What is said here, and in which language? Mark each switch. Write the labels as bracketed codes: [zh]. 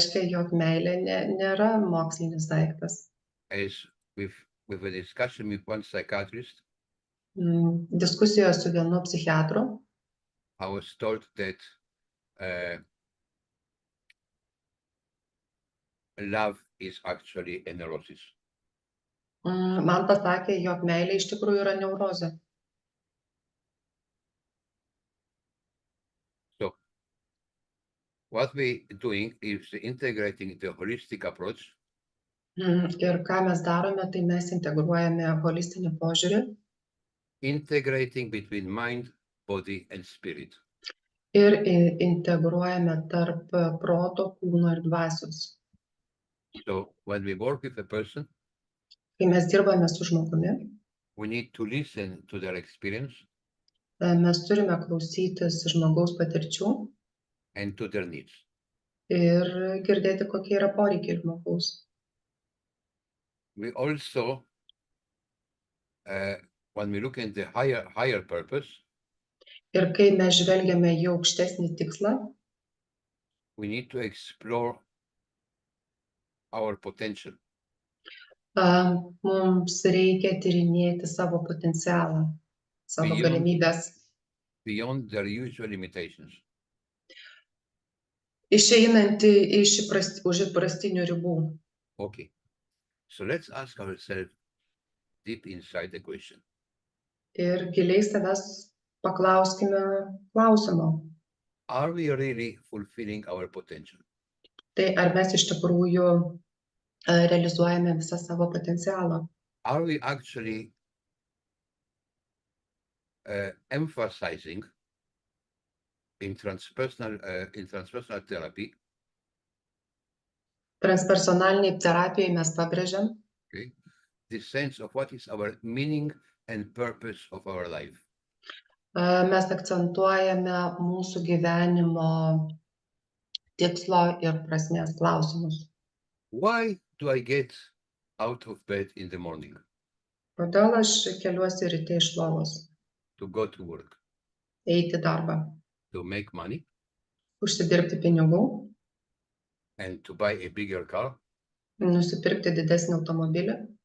[lt] jog meilė nėra mokslinis daiktas. [en] as with a discussion with one psychiatrist, [lt] Diskusijoje su vienu psichiatru [en] I was told that love is actually a neurosis. [lt] man pasakė, jog meilė iš tikrųjų yra neurozė. [en] So what we doing is integrating the holistic approach [lt] Ir ką mes darome, tai mes integruojame holistinį požiūrį [en] integrating between mind, body, and spirit. [lt] ir integruojame tarp proto, kūno ir dvasios. [en] So when we work with a person, [lt] Kai mes dirbame su žmogumi, [en] we need to listen to their experience [lt] mes turime klausytis žmogaus patirčių [en] and to their needs. [lt] ir girdėti, kokie yra poreikiai žmogaus. [en] We also, when we look at the higher purpose, [lt] Ir kai mes žvelgiame į aukštesnį tikslą, [en] we need to explore our potential [lt] mums reikia tyrinėti savo potencialą, savo [en] Beyond- [lt] galimybės, [en] beyond their usual limitations. [lt] išeinantį už įprastinių ribų. [en] Okay. So let's ask ourselves deep inside the question. [lt] Ir giliai savęs paklauskime klausimo. [en] Are we really fulfilling our potential? [lt] Tai ar mes iš tikrųjų realizuojame visą savo potencialą? [en] Are we actually emphasizing in transpersonal therapy [lt] Transpersonaliniai terapijai mes pabrėžiam, [en] the sense of what is our meaning and purpose of our life? [lt] mes akcentuojame mūsų gyvenimo tikslo ir prasmės klausimus. [en] Why do I get out of bed in the morning [lt] Kodėl aš keliuosi ryte iš lovos, [en] to go to work, [lt] eiti į darbą, [en] to make money [lt] užsidirbti pinigų, [en] and to buy a bigger car, [lt] nusipirkti didesnį automobilį,